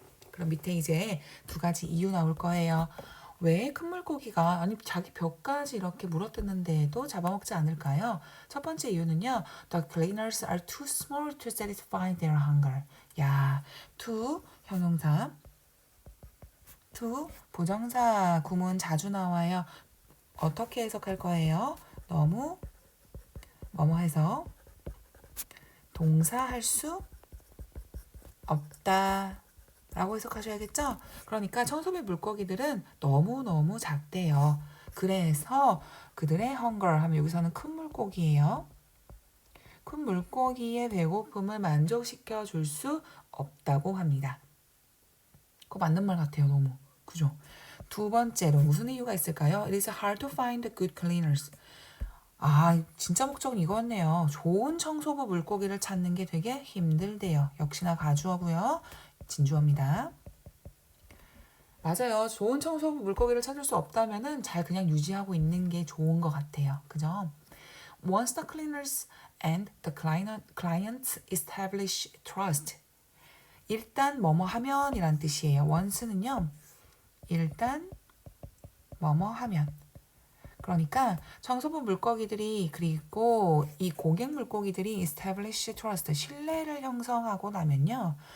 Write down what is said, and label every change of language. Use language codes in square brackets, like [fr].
[ko] 그럼 밑에 이제 두 가지 이유 나올 거예요. 왜 큰 물고기가 아니 자기 벽까지 이렇게 물어뜯는데도 잡아먹지 않을까요? 첫 번째 이유는요. [en] The cleaners are too small to satisfy their hunger. [ko] 야, to 형용사, to 부정사 구문 자주 나와요. 어떻게 해석할 거예요? 너무 뭐뭐 해서 동사 할 수 없다 라고 해석하셔야겠죠? 그러니까 청소부 물고기들은 너무너무 작대요. 그래서 그들의 hunger 하면 여기서는 큰 물고기예요. 큰 물고기의 배고픔을 만족시켜 줄 수 없다고 합니다. 그거 맞는 말 같아요. 너무. 그죠? 두 번째로 무슨 이유가 있을까요? [en] It is hard to find good cleaners. [ko] 진짜 목적은 이거였네요. 좋은 청소부 물고기를 찾는 게 되게 힘들대요. 역시나 가주어고요. 진주어입니다. 맞아요. 좋은 청소부 물고기를 찾을 수 없다면은 잘 그냥 유지하고 있는 게 좋은 것 같아요. 그죠? [en] Once the cleaners and the clients establish trust. [ko] 일단 뭐뭐 하면 이란 뜻이에요. once는요. 일단 뭐뭐 하면. 그러니까 청소부 물고기들이 그리고 이 고객 물고기들이 [en] establish trust [ko] 신뢰를 형성하고 나면요.